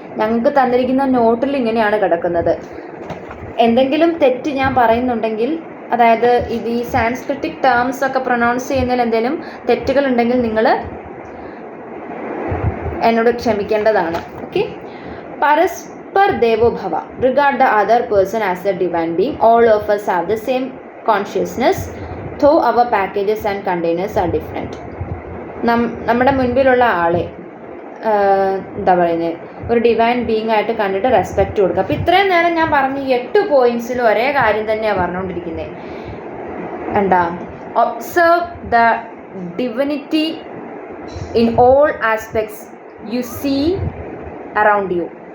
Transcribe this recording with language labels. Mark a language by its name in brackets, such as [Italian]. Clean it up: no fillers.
[Malayalam] ഞങ്ങൾക്ക് തന്നിരിക്കുന്ന നോട്ടിൽ ഇങ്ങനെയാണ് കിടക്കുന്നത്. എന്തെങ്കിലും തെറ്റ് ഞാൻ പറയുന്നുണ്ടെങ്കിൽ, അതായത് ഇത് ഈ സാൻസ്ക്രിറ്റിക് ടേംസ് ഒക്കെ പ്രൊനൗൺസ് ചെയ്യുന്നതിൽ എന്തെങ്കിലും തെറ്റുകൾ ഉണ്ടെങ്കിൽ നിങ്ങൾ എന്നോട് ക്ഷമിക്കേണ്ടതാണ്. ഓക്കെ. [Sanskrit] പരസ്പർ ദേവോ ഭവ. [English] Regard the other person as a divine being. All of us have the same consciousness though our packages and containers are different. [Malayalam] നമ്മുടെ മുൻപിലുള്ള ആളെ എന്താ പറയുന്നത്, ഒരു ഡിവൈൻ ബീങ് ആയിട്ട് കണ്ടിട്ട് റെസ്പെക്റ്റ് കൊടുക്കുക. അപ്പോൾ ഇത്രയും നേരം ഞാൻ പറഞ്ഞ 8 പോയിന്റ്സിൽ ഒരേ കാര്യം തന്നെയാണ് പറഞ്ഞുകൊണ്ടിരിക്കുന്നത്. [English] എന്താ, observe the divinity in all aspects you see around you.